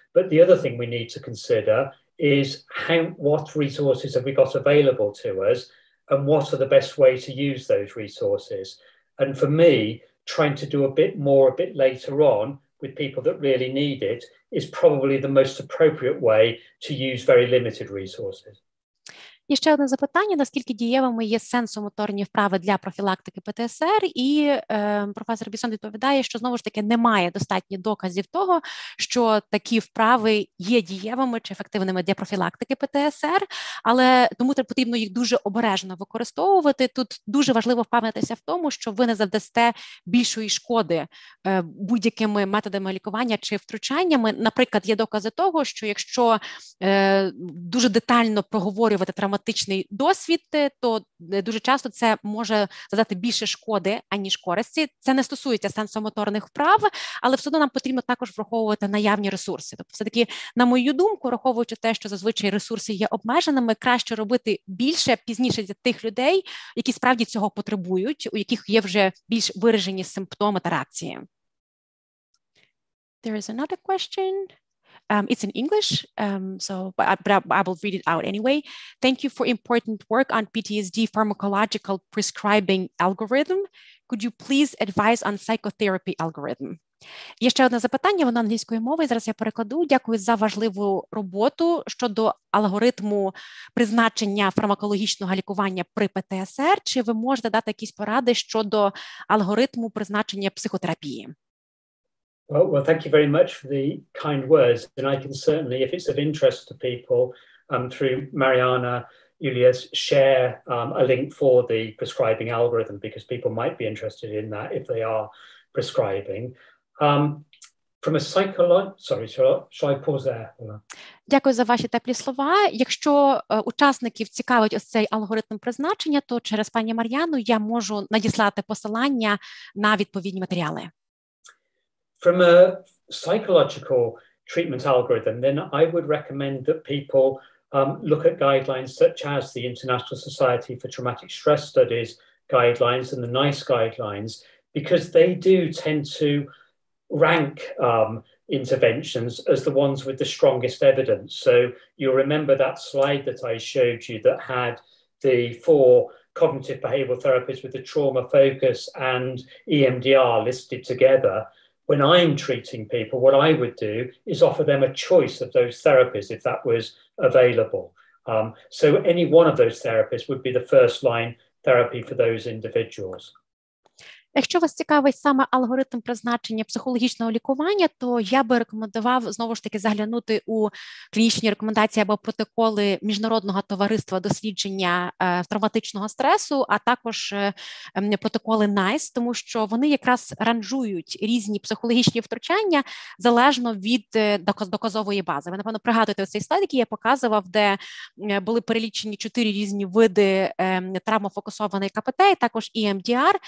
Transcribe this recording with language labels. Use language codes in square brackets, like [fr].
[en] But the other thing we need to consider is what resources have we got available to us and what are the best way to use those resources. And for me, trying to do a bit more a bit later on with people that really need it is probably the most appropriate way to use very limited resources. [uk] І ще одне запитання, наскільки дієвими є сенсомоторні вправи для профілактики ПТСР, і професор Бісон відповідає, що знову ж таки немає достатньо доказів того, що такі вправи є дієвими чи ефективними для профілактики ПТСР, але тому потрібно їх дуже обережно використовувати. Тут дуже важливо впевнитися в тому, що ви не завдасте більшої шкоди будь-якими методами лікування чи втручаннями. Наприклад, є докази того, що якщо дуже детально проговорювати травматичний досвід, то дуже часто це може завдати більше шкоди, аніж користі. Це не стосується сенсомоторних вправ, але все одно нам потрібно також враховувати наявні ресурси. Тобто, все-таки, на мою думку, враховуючи те, що зазвичай ресурси є обмеженими, краще робити більше, пізніше для тих людей, які справді цього потребують, у яких є вже більш виражені симптоми та реакції. [en] There is another question. It's in English, but I will read it out anyway. Thank you for important work on PTSD pharmacological prescribing algorithm. Could you please advise on psychotherapy algorithm? [uk] Є ще одне запитання, воно англійською мовою, зараз я перекладу. Дякую за важливу роботу щодо алгоритму призначення фармакологічного лікування при ПТСР. Чи ви можете дати якісь поради щодо алгоритму призначення психотерапії? [en] Well, thank you very much for the kind words. And I can certainly, if it's of interest to people, through Mariana, Julius, share a link for the prescribing algorithm because people might be interested in that if they are prescribing. From a sorry, shall I pause there? [uk] Дякую за ваші теплі слова. Якщо учасників цікавить ось цей алгоритм призначення, то через пані Мар'яну я можу надіслати посилання на відповідні матеріали. [en] From a psychological treatment algorithm, then I would recommend that people look at guidelines such as the International Society for Traumatic Stress Studies guidelines and the NICE guidelines, because they do tend to rank interventions as the ones with the strongest evidence. So you'll remember that slide that I showed you that had the 4 cognitive behavioral therapies with the trauma focus and EMDR listed together. When I'm treating people, what I would do is offer them a choice of those therapies if that was available. So any one of those therapies would be the first line therapy for those individuals. [uk] Якщо вас цікавить саме алгоритм призначення психологічного лікування, то я би рекомендував, знову ж таки, заглянути у клінічні рекомендації або протоколи Міжнародного товариства дослідження травматичного стресу, а також протоколи NICE, тому що вони якраз ранжують різні психологічні втручання залежно від доказової бази. Ви, напевно, пригадуєте цей слайд, який я показував, де були перелічені 4 різні види травмофокусованої КПТ, і також EMDR.